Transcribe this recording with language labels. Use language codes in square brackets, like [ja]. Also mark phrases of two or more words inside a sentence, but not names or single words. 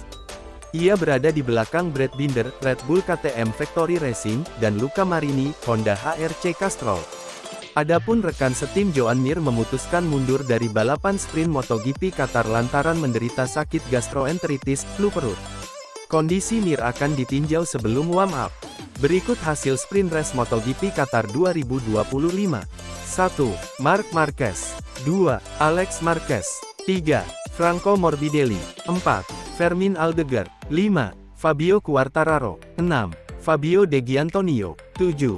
[id] Ia berada di belakang Brad Binder, Red Bull KTM Factory Racing, dan Luca Marini, Honda HRC Castrol. Adapun rekan setim Joan Mir memutuskan mundur dari balapan sprint MotoGP Qatar lantaran menderita sakit gastroenteritis, flu perut. Kondisi Mir akan ditinjau sebelum [en] warm up. [id] Berikut hasil [en] sprint race [id] MotoGP Qatar 2025. 1. Marc Marquez. 2. Alex Marquez. 3. Franco Morbidelli. 4. Fermin Aldeguer. 5. Fabio Quartararo. 6. Fabio De Gianantonio. 7.